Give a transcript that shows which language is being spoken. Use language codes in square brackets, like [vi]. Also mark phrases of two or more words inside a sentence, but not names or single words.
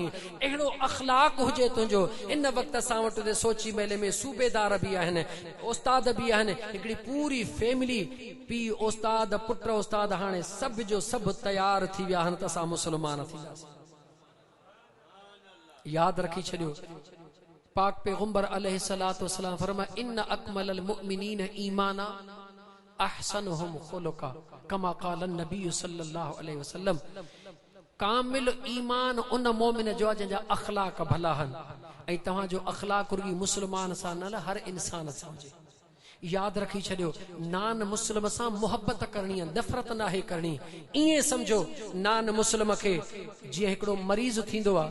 [sd] अहिड़ो अख़लाक हुजे तुंहिंजो। इन वक़्त असां वटि सोची मेले में सूबेदार बि आहिनि, उस्ताद बि आहिनि, हिकिड़ी पूरी फैमिली, पीउ उस्ताद, पुट उस्ताद, हाणे सभु जो सभु तयार थी विया आहिनि त असां मुस्लमान थींदासीं। यादि रखी छॾियो, पाक पैगंबर [ar] عليه الصلاة والسلام [sd] फरमाया, [ar] إن أكمل المؤمنين إيمانا أحسنهم خلقا كما قال النبي صلى الله عليه وسلم. [sd] कामिल ईमान उन मोमिन जो आहे जंहिंजा अखलाक भला आहिनि, ऐं तव्हांजो अखलाक रुॻी मुस्लमान सां न, हर इंसान सां हुजे। यादि रखी छॾियो, [en] non Muslim [sd] सां मुहबत करणी आहे, नफ़रत नाहे करणी। ईअं सम्झो [en] non Muslim [sd] खे जीअं हिकिड़ो मरीज़ थींदो आहे।